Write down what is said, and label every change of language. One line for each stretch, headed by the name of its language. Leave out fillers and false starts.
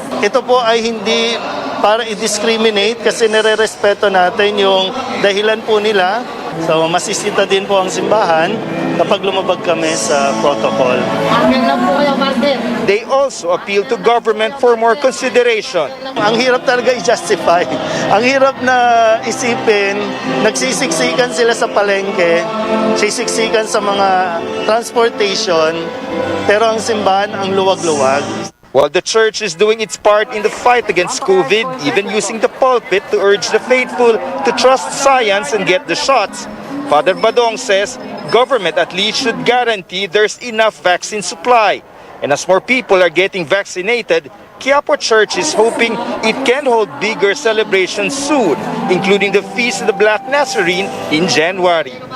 Filipino: Ito po ay hindi para i-discriminate kasi nire-respeto natin yung dahilan po nila. So masisita din po ang simbahan kapag lumabag kami sa protocol.
English: They also appeal to government for more consideration.
Filipino: Ang hirap talaga i-justify. Ang hirap na isipin, nagsisiksikan sila sa palengke, sisiksikan sa mga transportation, pero ang simbahan ang luwag-luwag.
English: While the church is doing its part in the fight against COVID, even using the pulpit to urge the faithful to trust science and get the shots, Father Badong says government at least should guarantee there's enough vaccine supply. And as more people are getting vaccinated, Quiapo Church is hoping it can hold bigger celebrations soon, including the Feast of the Black Nazarene in January.